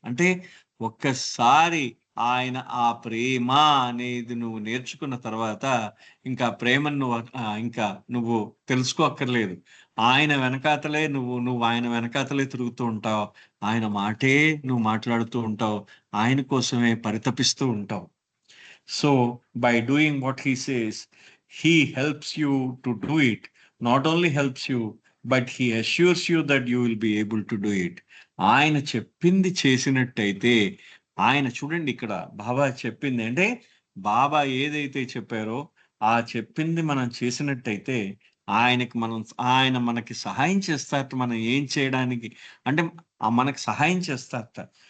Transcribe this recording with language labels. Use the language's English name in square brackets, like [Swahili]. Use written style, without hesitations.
[Telugu] అంటే ఒక్కసారి ఆయన ఆ ప్రేమ అనేది నువ్వు నేర్చుకున్న తర్వాత ఇంకా ప్రేమను ఇంకా నువ్వు తెలుసుకోక్కర్లేదు. ఆయన వెనకాతలే నువ్వు ఆయన వెనకాతలే తిరుగుతూ ఉంటావు. ఆయన మాటే నువ్వు మాట్లాడుతూ ఉంటావు. ఆయన కోసమే పరితపిస్తూ ఉంటావు. [English] So by doing what he says, he helps you to do it. Not only helps you, but he assures you that you will be able to do it. [Telugu] ఆయన చెప్పింది చేసినట్టయితే, ఆయన చూడండి ఇక్కడ బాబా చెప్పింది అంటే, బాబా ఏదైతే చెప్పారో ఆ చెప్పింది మనం చేసినట్టయితే ఆయన మనకి సహాయం చేస్తారట. మనం ఏం చేయడానికి అంటే మనకి సహాయం చేస్తారట.